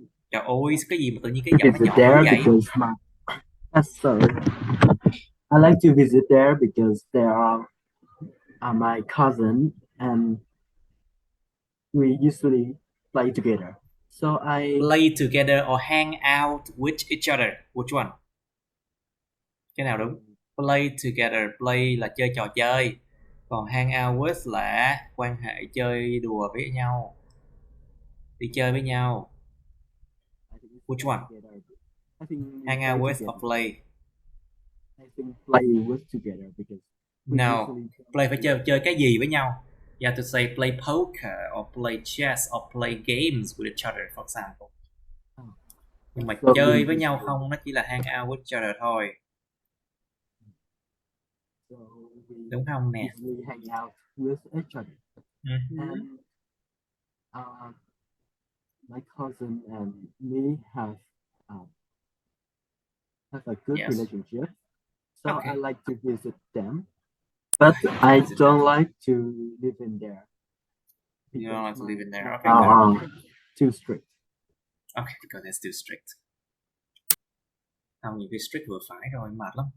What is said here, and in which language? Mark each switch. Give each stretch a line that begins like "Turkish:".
Vietnamese: Trời ơi, cái gì mà tự nhiên cái giọng nó nhỏ vậy?
English: Sorry. I like to visit there because there are my cousin and we usually play together. So play together or hang out with each other. Which one?
Vietnamese: Cái nào đúng? Play together, play là chơi trò chơi. Còn hang out with là quan hệ chơi đùa với nhau. Đi chơi với nhau.
English: Which one? Hang out with or play? I think play with together because
Vietnamese: no, play phải chơi cái gì với nhau.
English: You have to say play poker or play chess or play games with each other, for example.
Vietnamese: Nhưng mà chơi với nhau không, nó chỉ là hang out with each other thôi. Đúng không nè?
English: We hang out with each other. And, my cousin and me have a good relationship. So I like to visit them. But I don't like to live in there. You don't like to live in there? Okay. Too strict. Okay, because it's too strict.
Vietnamese: Không, nhiều khi strict vừa phải rồi, mệt lắm.